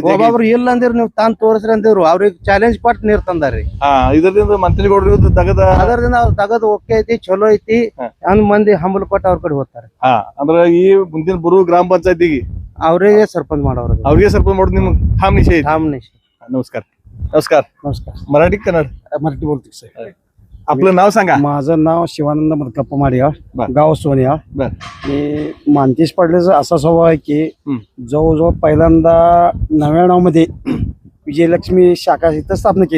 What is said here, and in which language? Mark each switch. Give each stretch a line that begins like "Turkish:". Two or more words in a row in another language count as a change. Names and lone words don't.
Kannada: ಒಬ್ಬೊಬ್ರು ಇಲ್ಲ ಅಂದಿರ್ ನೀವ್ ತಾನ್ ತೋರಿಸ್ರಿ ಅಂದಿವ್ರು ಅವ್ರಿಗೆ ಚಾಲೆಂಜ್ ಕೊಟ್ಟು ನೀರ್ ತಂದಾರ್ರಿ ಇದರಿಂದ ಮಂತ್ರಿಗೌಡ್ರು ದಗದ ಅದರಿಂದ ಅವ್ರ ದಗದ ಓಕೆ ಐತಿ ಚಲೋ ಐತಿ ಹಂಗ್ ಮಂದಿ ಹಂಬಲ್ ಕೊಟ್ಟು ಅವ್ರ ಕಡೆ ಹೋಗ್ತಾರೆ ಅಂದ್ರ ಈ ಮುಂದಿನ ಬರು ಗ್ರಾಮ ಪಂಚಾಯತಿಗೆ ಅವ್ರಿಗೆ ಸರ್ಪಂಚ್ ಮಾಡೋರು ಅವ್ರಿಗೆ ಸರ್ಪಂಚ್ ಮಾಡೋದು ನಿಮ್ಗೆ
Marathi: ठाम निश्चय नमस्कार नमस्कार नमस्कार मराठी कन्नड मराठी बोलतो सर आपलं नाव सांगा माझं नाव शिवानंद मदकप्पा माडिया बर. गाव सोनिया बर. मी मानतेश पाटलेचा असा स्वभाव आहे की जवळजवळ पहिल्यांदा 99 मध्ये विजयलक्ष्मी शाखा इथं स्थापना केली